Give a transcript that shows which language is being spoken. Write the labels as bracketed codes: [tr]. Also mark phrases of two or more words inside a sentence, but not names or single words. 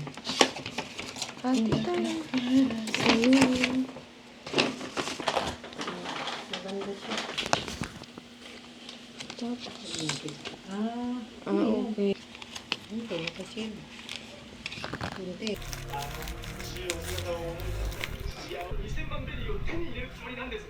[tl] Hati tayo. Maganda siya. Ah, okay. ito, kasi. Hindi. [ja] 2000 万ベリーを手に入れるつもりなんです。